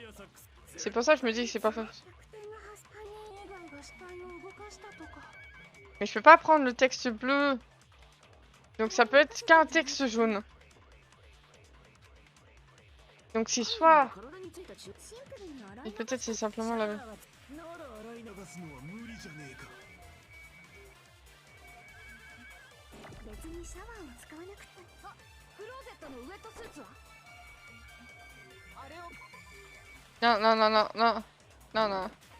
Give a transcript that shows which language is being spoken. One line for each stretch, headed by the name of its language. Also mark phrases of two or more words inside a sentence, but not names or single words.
French: C'est pour ça que je me dis que c'est pas faux. Mais je peux pas prendre le texte bleu. Donc ça peut être qu'un texte jaune. Donc c'est soit... Et peut-être c'est simplement la...
Japanese: 別にシャワーを使わなくて。あ、クローゼットのウエットスーツは？あれを。
French: Non, non, non, non, non. Non, non.